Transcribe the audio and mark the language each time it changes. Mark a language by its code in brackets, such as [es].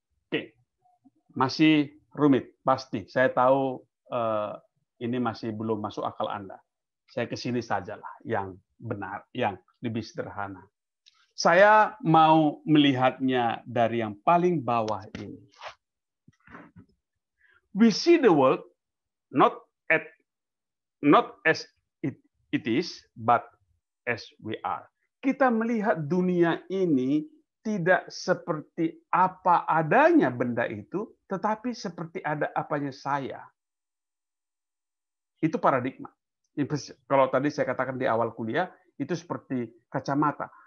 [id] Oke, masih rumit, pasti. Saya tahu ini masih belum masuk akal Anda. Saya ke sini sajalah yang benar, yang lebih sederhana. Saya mau melihatnya dari yang paling bawah ini. [en] We see the world not as it is, but as we are. [id] Kita melihat dunia ini tidak seperti apa adanya benda itu, tetapi seperti ada apanya saya. Itu paradigma. Kalau tadi saya katakan di awal kuliah, itu seperti kacamata.